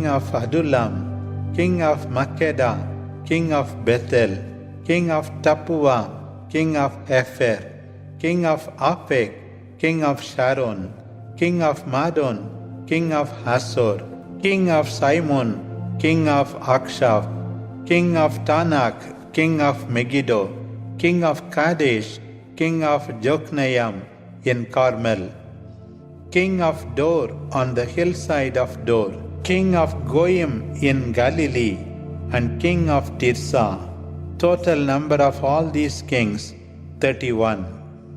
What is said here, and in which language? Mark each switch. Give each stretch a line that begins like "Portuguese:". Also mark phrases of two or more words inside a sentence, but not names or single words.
English: of Adullam, king of Makkedah, king of Bethel, king of Tappuah, king of Epher, king of Aphek, king of Sharon, king of Madon, king of Hasor, king of Simon, king of Akshaf, king of Tanak, king of Megiddo, king of Kadesh, king of Jokneam in Carmel, king of Dor on the hillside of Dor, king of Goyim in Galilee, and king of Tirzah. Total number of all these kings, 31.